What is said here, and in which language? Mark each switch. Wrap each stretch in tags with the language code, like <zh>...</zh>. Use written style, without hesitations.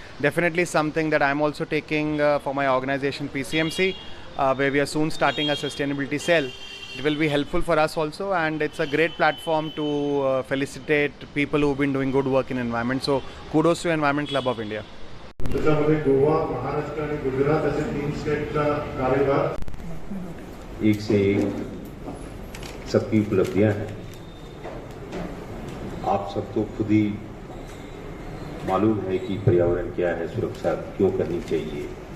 <en>Definitely something that I'm also taking for my organization PCMC, where we are soon starting a sustainability cell. It will be helpful for us also, and it's a great platform to felicitate people who've been doing good work in environment. So kudos to Environment Club of India.</en> <mr>त्याच्यामध्ये गोवा, महाराष्ट्र आणि गुजरात असे 3 स्टेटचा कार्यभार.</mr> <hi>एक से एक सबकी उपलब्धियां हैं. आप सबको खुद ही मालूम है कि पर्यावरण क्या है, सुरक्षा क्यों करनी चाहिए.</hi>